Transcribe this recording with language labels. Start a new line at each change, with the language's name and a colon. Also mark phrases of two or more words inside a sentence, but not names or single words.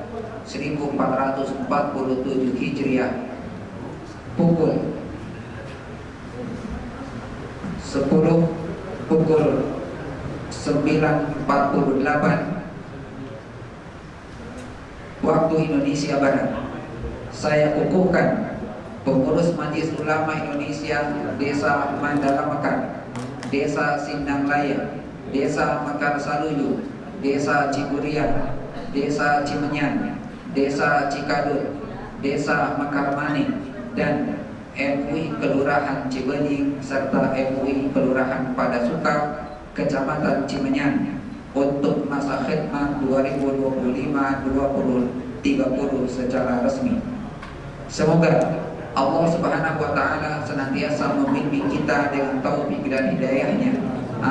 Indonesian: 1447 Hijriah, pukul 9:48 waktu Indonesia Barat, saya kukuhkan pengurus Majelis Ulama Indonesia Desa Mandala Mekar, Desa Sindang Laya, Desa Mekar Saluyu, Desa Ciburian, Desa Cimenyan, Desa Cikadut, Desa Mekar Maning, dan MUI Kelurahan Cibenying serta MUI Kelurahan Padasuka, Kecamatan Cimenyan, untuk masa khidmat 2025-2030 secara resmi. Semoga Allah
Arabic: سبحانه وتعالى
Indonesian: senantiasa membimbing kita dengan taufik dan hidayahnya.